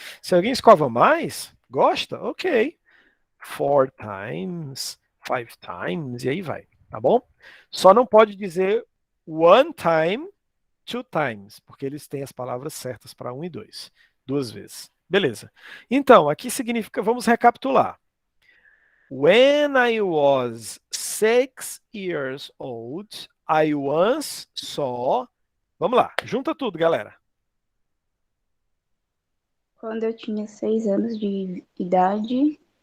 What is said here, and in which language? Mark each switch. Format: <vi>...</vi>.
<pt>Se alguém escova mais, gosta? Ok.</pt> <en>Four times, five times,</en> <pt>e aí vai, tá bom? Só não pode dizer</pt> <en>one time, two times,</en> <pt>porque eles têm as palavras certas para um e dois. Duas vezes. Beleza. Então, aqui significa, vamos recapitular.</pt> <en>When I was 6 years old, I once saw.</en> <pt>Vamos lá, junta tudo, galera. Quando eu tinha 6 anos de idade,</pt>